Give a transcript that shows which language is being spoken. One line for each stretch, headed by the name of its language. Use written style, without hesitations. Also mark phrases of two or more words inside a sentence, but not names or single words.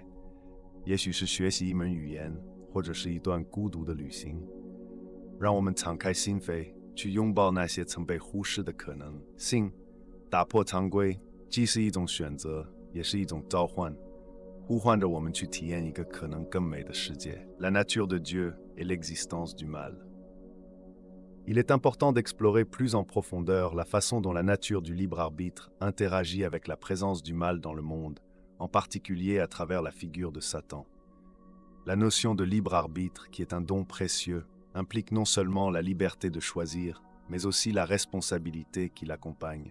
Chinese: 也许是学习一门语言，或者是一段孤独的旅行。让我们敞开心扉，去拥抱那些曾被忽视的可能性。打破常规，既是一种选择，也是一种召唤，呼唤着我们去体验一个可能更美的世界。
French: La nature de Dieu et l'existence du mal. Il est important d'explorer plus en profondeur la façon dont la nature du libre arbitre interagit avec la présence du mal dans le monde, en particulier à travers la figure de Satan. La notion de libre arbitre, qui est un don précieux, implique non seulement la liberté de choisir, mais aussi la responsabilité qui l'accompagne.